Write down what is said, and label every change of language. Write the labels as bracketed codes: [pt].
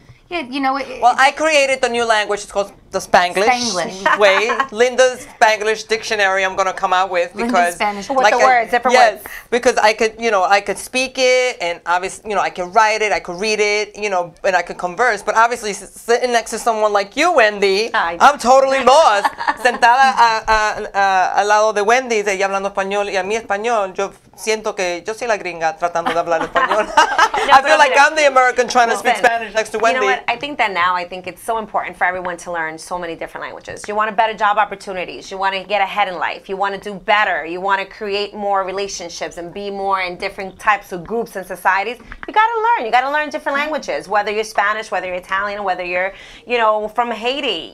[en] I created the new language. It's called the Spanglish way. Linda's Spanglish dictionary. I'm gonna come out with because with the words, different words. Because I could speak it, and obviously, I can write it, I could read it, and I could converse. But obviously, sitting next to someone like you, Wendy, I'm totally lost. [es] Sentada al lado de Wendy, ella hablando español y a mí español, yo siento que yo soy la gringa tratando de hablar español. [en] I feel like I'm the American trying to speak Spanish next to Wendy. You know what? I think it's so important for everyone to learn so many different languages. You want better job opportunities. You want to get ahead in life. You want to do better. You want to create more relationships and be more in different types of groups and societies. You got to learn. You got to learn different languages, whether you're Spanish, whether you're Italian, whether you're, from Haiti.